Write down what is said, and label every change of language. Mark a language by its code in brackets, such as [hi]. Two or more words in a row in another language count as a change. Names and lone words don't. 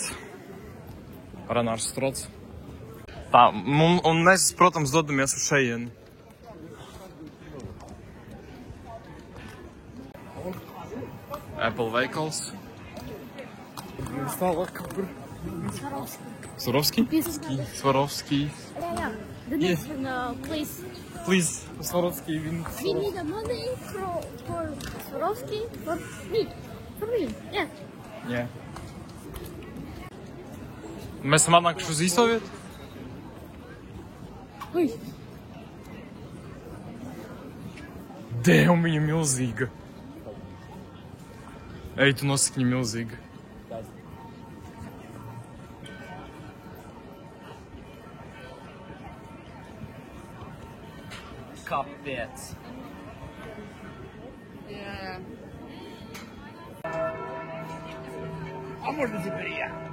[lv] Renārs Strots. Tā, un mēs, protams, dodamies uz šejieni. Apple veikals. Tālāk kaut kur. Swarovski? Swarovski. [en] Yeah. The next one, please. Please, Swarovski. We need the money for Swarovski for me. For me, yeah. Yeah. [lv] Mēs esam atnākuši uz īsto vietu? Ui. Damn, viņa milzīga. Ej, tu nosaki viņa milzīga. Kāpēc? Yeah. [ru] А можно теперь я?